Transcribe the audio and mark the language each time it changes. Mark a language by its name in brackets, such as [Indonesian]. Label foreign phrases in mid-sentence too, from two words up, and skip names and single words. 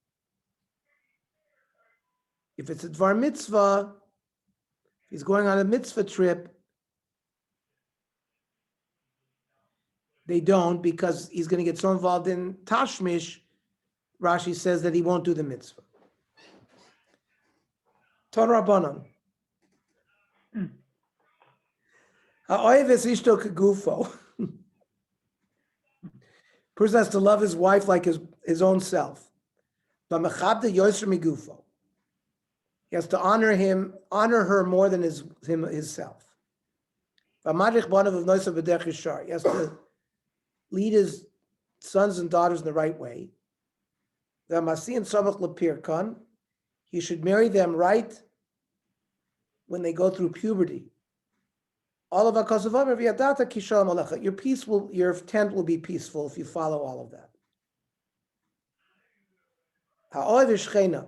[English] If it's a [Hebrew] dvar mitzvah, [English] if he's going on a mitzvah trip, they don't, because he's going to get so involved in tashmish. Rashi says that he won't do the mitzvah. [Hebrew] Ton Rabbanon. Ha'oyev es ishto kegufo. [English] Person has to love his wife like his own self. [Hebrew] B'mechabde yosher migufo. [English] He has to honor her more than his self. [Hebrew] V'madrich banav of noisa b'derech yishar. [English] He has to lead his sons and daughters in the right way. He should marry them right when they go through puberty. All of your tent will be peaceful if you follow all of that.